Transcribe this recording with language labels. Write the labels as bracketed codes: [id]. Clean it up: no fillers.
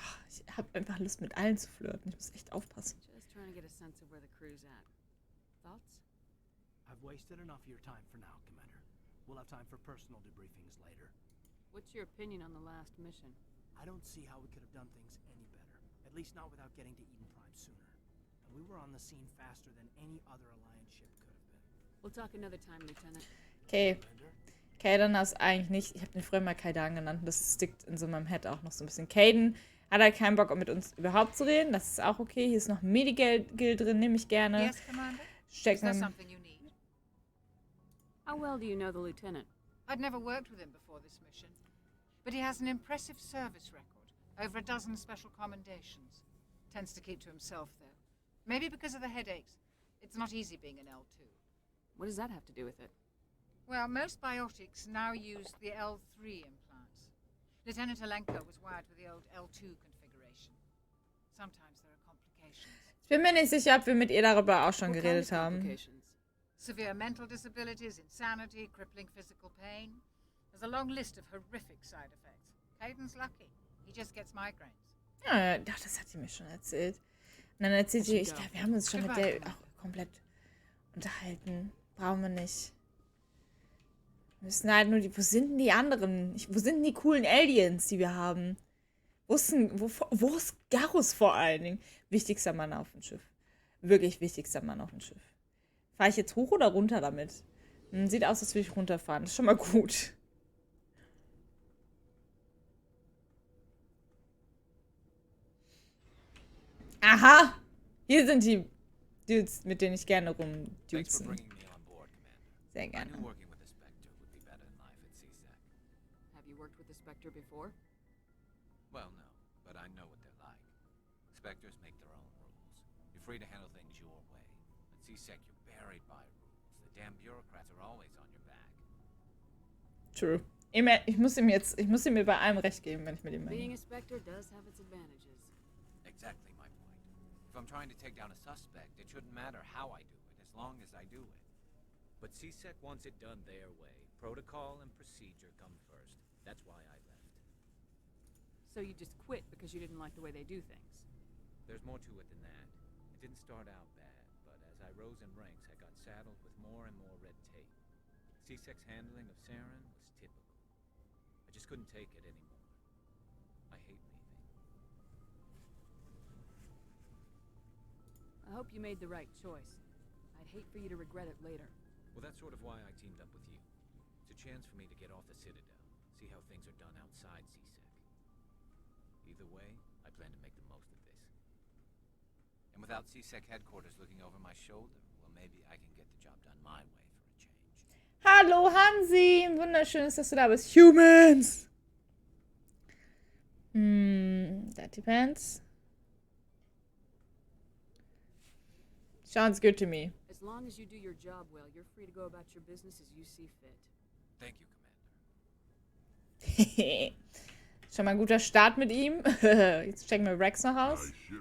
[de] Ich habe einfach Lust, mit allen zu flirten. Ich muss echt aufpassen. [en] Just trying to get a sense of where the crew's at. Thoughts? I've wasted enough of your time for now, Commander. We'll have time for personal debriefings later. What's your opinion on the last mission? I don't see how we could have done things any better. At least not without getting to Eden Prime sooner. And we were on the scene faster than any other Alliance ship could have been. We'll talk another time, Lieutenant. Okay. [de] Caden hast eigentlich nicht. Ich habe den früher mal Kaidan genannt. Das stickt in so meinem Head auch noch so ein bisschen. Caden Hat er keinen Bock, mit uns überhaupt zu reden. Das ist auch okay. Hier ist noch ein Mini-Guild drin, nehme ich gerne. [en] Yes, Commander? Is [de] Stecken. [en] there something you need? How well do you know the lieutenant? I'd never worked with him before this mission, but he has an impressive service record. Over a dozen special commendations. Tends to keep to himself, though. Maybe because of the headaches. It's not easy being an L2. What does that have to do with it? Well, most biotics now use the L3 implants. Lieutenant Alenko was wired with the old L2 configuration. Sometimes there are complications. [de] Ich bin mir nicht sicher, ob wir mit ihr darüber auch schon geredet haben. [en] Severe mental disabilities, insanity, crippling physical pain. There's a long list of horrific side effects. Caden's lucky. He just gets migraines. [de] Ja, das hat sie mir schon erzählt. Und dann erzählt sie, ich glaube, wir haben uns schon mit der auch komplett unterhalten. Brauchen wir nicht. Wir müssen halt nur wo sind denn die anderen? Wo sind denn die coolen Aliens, die wir haben? Wo ist Garus vor allen Dingen? Wichtigster Mann auf dem Schiff. Wirklich wichtigster Mann auf dem Schiff. Fahre ich jetzt hoch oder runter damit? Sieht aus, als würde ich runterfahren. Das ist schon mal gut. Aha! Hier sind die Dudes, mit denen ich gerne rumduzen. Sehr gerne. [en] Have you worked with the Spectre before? Well, no, but I know what they're like. Spectres make their own rules. You're free to handle things your way. At CSEC, you're buried by rules. The damn bureaucrats are always on your back. True. [de] Ich muss ihm bei allem recht geben, wenn ich mit ihm meine. [en] Being a Spectre does have its advantages. Exactly my point. If I'm trying to take down a suspect, it shouldn't matter how I do it, as long as I do it. But CSEC wants it done their way. Protocol and procedure come first. That's why I left. So you just quit because you didn't like the way they do things? There's more to it than that. It didn't start out bad, but as I rose in ranks, I got saddled with more and more red tape. CSEC's handling of Saren was typical. I just couldn't take it anymore. I hate leaving. I hope you made the right choice. I'd hate for you to regret it later. Well, that's sort of why I teamed up with you. It's a chance for me to get off the Citadel, see how things are done outside CSEC. Either way, I plan to make the most of this. And without CSEC headquarters looking over my shoulder, well, maybe I can get the job done my way for a change. [de] Hallo Hansi, wunderschön ist, dass du da bist. [en] Humans! That depends. Sounds good to me. As long as you do your job well, you're free to go about your business as you see fit. Thank you, Commander. [de] Schon mal ein guter Start mit ihm. Jetzt checken wir Rex noch aus.